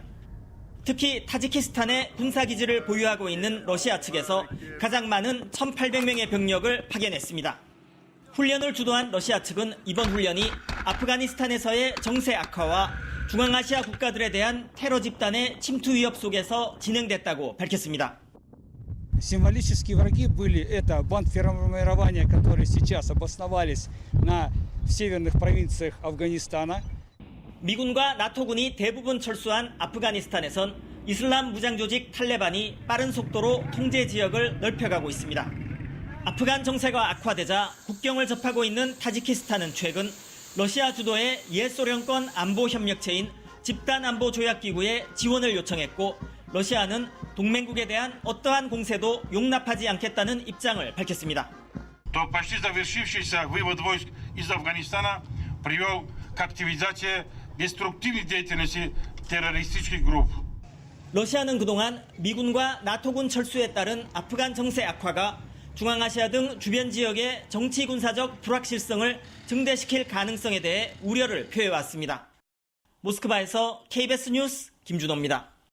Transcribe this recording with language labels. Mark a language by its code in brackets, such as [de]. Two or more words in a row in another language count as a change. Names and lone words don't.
[ko] 특히 타지키스탄의 군사기지를 보유하고 있는 러시아 측에서 가장 많은 1,800명의 병력을 파견했습니다. 훈련을 주도한 러시아 측은 이번 훈련이 아프가니스탄에서의 정세 악화와 중앙아시아 국가들에 대한 테러 집단의 침투 위협 속에서 진행됐다고 밝혔습니다. [ru] Символические враги были это бандформирования, которые сейчас обосновались на северных провинциях Афганистана. [ko] 미군과 나토군이 대부분 철수한 아프가니스탄에선 이슬람 무장 조직 탈레반이 빠른 속도로 통제 지역을 넓혀가고 있습니다. 아프간 정세가 악화되자 국경을 접하고 있는 타지키스탄은 최근 러시아 주도의 옛소련권 안보협력체인 집단안보조약기구에 지원을 요청했고 러시아는 동맹국에 대한 어떠한 공세도 용납하지 않겠다는 입장을 밝혔습니다. [ru] То почти завершившийся вывод войск из Афганистана привел к активизации деструктивной деятельности террористических групп. [ko] 러시아는 그동안 미군과 나토군 철수에 따른 아프간 정세 악화가 중앙아시아 등 주변 지역의 정치 군사적 불확실성을 증대시킬 가능성에 대해 우려를 표해왔습니다. 모스크바에서 KBS 뉴스 김준호입니다.